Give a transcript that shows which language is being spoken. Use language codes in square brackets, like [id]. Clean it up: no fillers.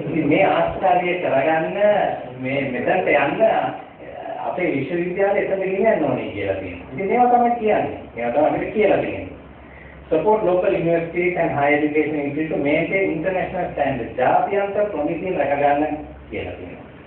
[si] මේ ආස්ථාරිය කරගන්න මේ මෙතනට යන්න අපේ විශ්වවිද්‍යාලය එතන ගෙනියන්න ඕනේ කියලා තියෙනවා. ඉතින් ඒවා තමයි කියන්නේ. ඒවා තමයි අපිට කියලා තියෙන්නේ. [en] Support local universities and higher education institutes to maintain international standards. [si] ජාත්‍යන්තර ප්‍රමිතිය රැකගන්න කියලා තියෙනවා.